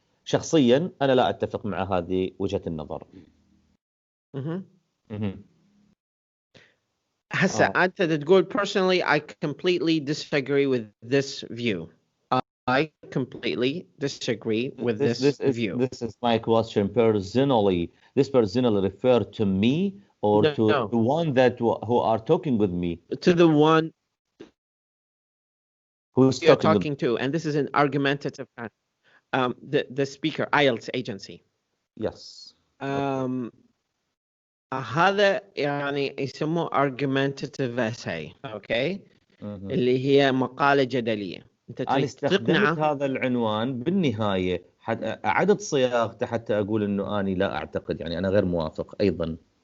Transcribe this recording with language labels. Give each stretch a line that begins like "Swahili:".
Arabic: شخصيا أنا لا أتفق مع هذه وجهة النظر. هسه أنت تقول
English: personally I completely disagree with this view. I completely disagree with this view. This is my question personally. This personally refer to me or to the one that who are talking with me? To the one who's you're talking to, and this is an argumentative the speaker, eiltس agency. Yes.
Arabic: هذا يعني يسموه argumentative essay. Okay. اللي هي مقالة جدلية. أنا استخدمت هذا العنوان بالنهاية أعدت صياغته حتى أقول إنه أنا لا أعتقد، يعني أنا غير موافق أيضا.